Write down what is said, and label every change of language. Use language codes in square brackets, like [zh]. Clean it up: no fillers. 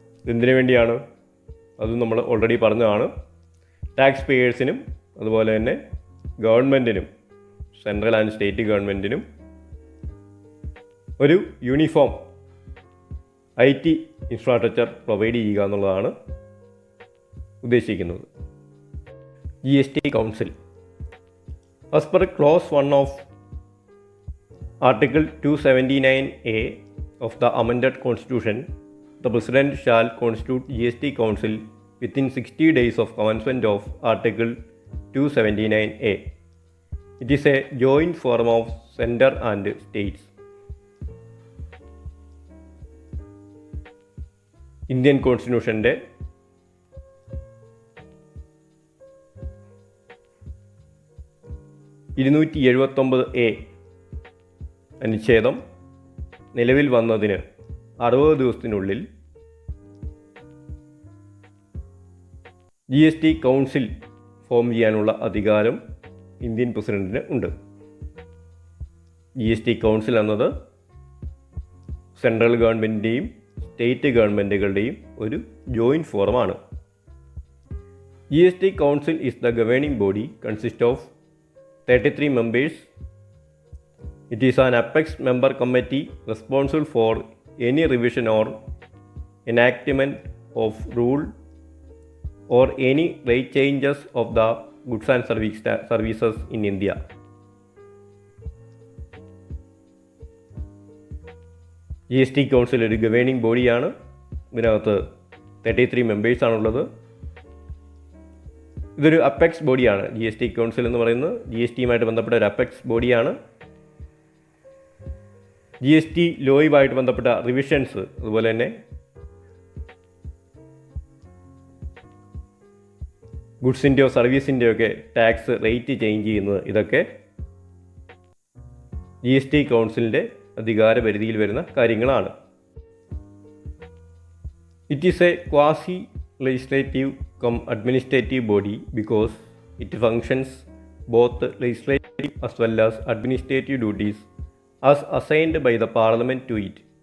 [ml] എന്തിനു വേണ്ടിയാണ് അതും നമ്മൾ ഓൾറെഡി പറഞ്ഞതാണ്. ടാക്സ് പേയേഴ്സിനും അതുപോലെ തന്നെ ഗവൺമെൻറ്റിനും, സെൻട്രൽ ആൻഡ് സ്റ്റേറ്റ് ഗവൺമെൻറ്റിനും ഒരു യൂണിഫോം IT ഇൻഫ്രാസ്ട്രക്ചർ പ്രൊവൈഡ് ചെയ്യുക എന്നുള്ളതാണ് ഉദ്ദേശിക്കുന്നത്. [en] GST council. As per clause 1 of article 279A of the amended constitution, the President shall constitute GST Council within 60 days of commencement of Article 279A. It is a joint forum of Centre and States. [ml] Indian കോൺസ്റ്റിറ്റ്യൂഷൻ്റെ 279A അനുച്ഛേദം നിലവിൽ വന്നതിന് 60 ദിവസത്തിനുള്ളിൽ GST council form ചെയ്യാനുള്ള അധികാരം Indian പ്രസിഡന്റിന് ഉണ്ട്. GST council എന്നത് central ഗവൺമെൻറ്റിൻ്റെയും state ഗവൺമെൻറ്റുകളുടെയും ഒരു joint ഫോറമാണ്. [en] GST council is the governing body consist of 33 members. It is an apex member committee responsible for any revision or enactment of rule or any rate changes of the goods and services in India. [ml] GST council ഒരു governing ബോഡിയാണ്. ഇതിനകത്ത് 33 മെമ്പേഴ്സാണുള്ളത്. ഇതൊരു apex ബോഡിയാണ്. GST council എന്ന് പറയുന്നത് GSTയുമായിട്ട് ബന്ധപ്പെട്ട ഒരു apex ബോഡിയാണ്. GST ലോയുമായിട്ട് ബന്ധപ്പെട്ട റിവിഷൻസ്, അതുപോലെ തന്നെ ഗുഡ്സിൻ്റെയോ സർവീസിൻ്റെയോ ഒക്കെ ടാക്സ് റേറ്റ് ചേഞ്ച് ചെയ്യുന്നത്, ഇതൊക്കെ GST കൗൺസിലിൻ്റെ അധികാര പരിധിയിൽ വരുന്ന കാര്യങ്ങളാണ്. [en] It is a quasi legislative cum administrative body because it functions both legislative as well as administrative duties as assigned by the Parliament to it.